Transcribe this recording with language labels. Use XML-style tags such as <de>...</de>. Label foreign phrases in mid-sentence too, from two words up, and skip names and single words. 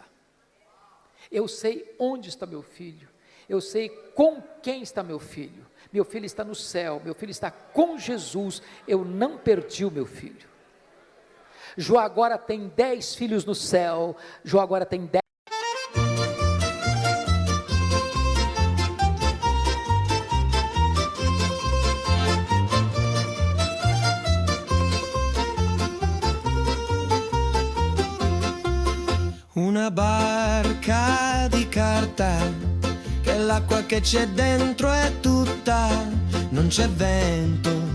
<pt>Eu sei onde está meu filho, eu sei com quem está meu filho está no céu, meu filho está com Jesus, eu não perdi o meu filho. Jó agora tem 10 filhos no céu, Jó agora tem 10.</pt> <it>Una barca di carta, che l'acqua che c'è dentro è tutta, non c'è vento,</it>